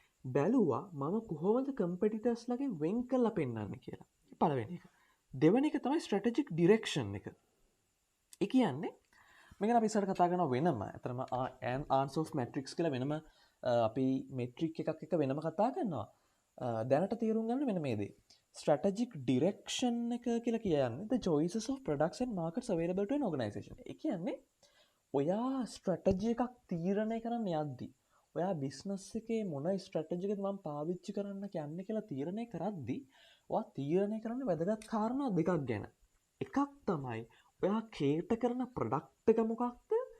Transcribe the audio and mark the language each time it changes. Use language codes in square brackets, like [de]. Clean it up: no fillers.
[si] බැලුවා මම කොහොමද කම්පිටිටර්ස් ලගෙන් වෙන් කරලා පෙන්නන්නේ කියලා. පළවෙනි එක. දෙවෙනි එක තමයි ස්ට්‍රැටජික් ඩිරෙක්ෂන් එක. ඒ කියන්නේ මේක අපි ඉස්සරහ කතා කරනවා වෙනම. අතරම ආන්සර් ඔෆ් මැට්‍රික්ස් කියලා වෙනම අපි මෙට්‍රික් එකක් එක වෙනම කතා කරනවා. දැනට තේරුම් ගන්න මෙන්න මේ දේ. [en] strategic direction [si] එක කියලා කියන්නේ [en] the choices of products and markets available to an organization. [si] ඒ කියන්නේ ඔයා ස්ට්‍රැටජි එකක් තීරණය කරන්න යද්දී ඔයා බිස්නස් එකේ මොන ස්ට්‍රැටජි එකද මම පාවිච්චි කරන්න කියන්නේ කියලා තීරණය කරද්දී ඔයා තීරණය කරන්න වැදගත් කාරණා දෙකක් ගැන. එකක් තමයි ඔයා කේට කරන ප්‍රොඩක්ට් එක මොකක්ද?